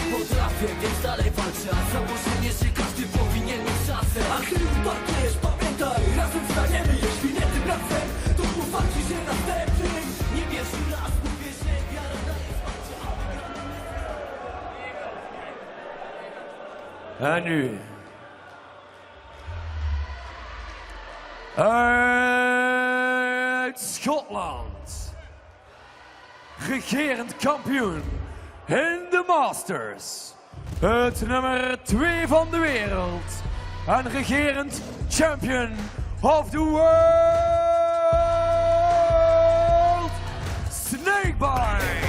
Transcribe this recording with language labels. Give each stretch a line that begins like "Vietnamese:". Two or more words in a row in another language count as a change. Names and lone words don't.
Polish: Potrafię, więc dalej walczę. A założenie, że każdy powinien mieć szansę. A gdy upadniesz, pamiętaj, razem staniemy. Jeśli nie tym razem, to uwalczy się następny. Nie pierwszy raz mówię, że wiara daje wsparcie.
Dutch: En nu. Uit Schotland. Regerend kampioen in de Masters. Het nummer 2 van de wereld. En regerend
English: champion of the world. Snakebite.